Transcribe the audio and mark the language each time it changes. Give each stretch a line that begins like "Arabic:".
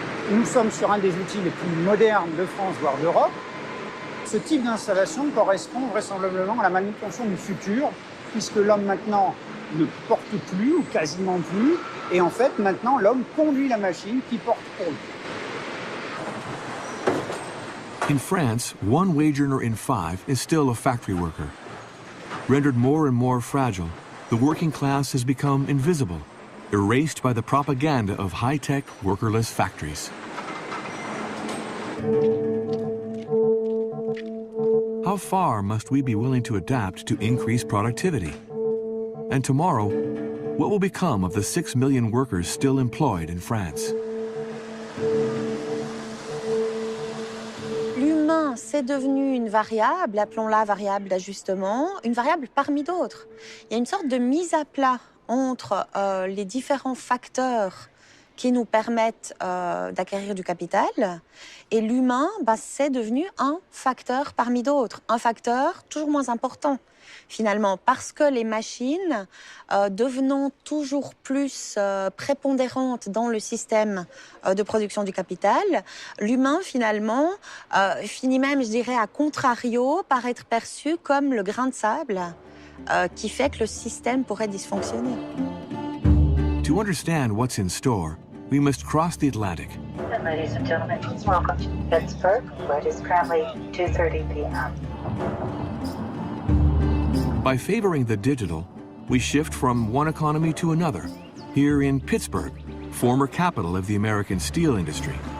French: Nous sommes sur un des outils les plus modernes de France, voire d'Europe. Ce type d'installation correspond vraisemblablement à la manutention du futur, puisque l'homme maintenant ne porte plus ou quasiment plus, et en fait maintenant l'homme conduit la machine qui porte pour lui.
English: In France, 1 wage earner in 5 is still a factory worker. Rendered more and more fragile, the working class has become invisible, erased by the propaganda of high-tech, workerless factories. How far must we be willing to adapt to increase productivity? And tomorrow, what will become of the 6 million workers still employed in France?
French: L'humain c'est devenu une variable, appelons-la variable d'ajustement, une variable parmi d'autres. Il y a une sorte de mise à plat entre les différents facteurs qui nous permettent d'acquérir du capital. Et l'humain, c'est devenu un facteur parmi d'autres, un facteur toujours moins important, finalement, parce que les machines, devenant toujours plus prépondérantes dans le système de production du capital, l'humain, finalement, finit même, je dirais, à contrario, par être perçu comme le grain de sable qui fait que le système pourrait dysfonctionner.
English: To understand what's in store, we must cross the Atlantic. Ladies and gentlemen, welcome to Pittsburgh, where it is currently 2:30 p.m. By favoring the digital, we shift from one economy to another, here in Pittsburgh, former capital of the American steel industry.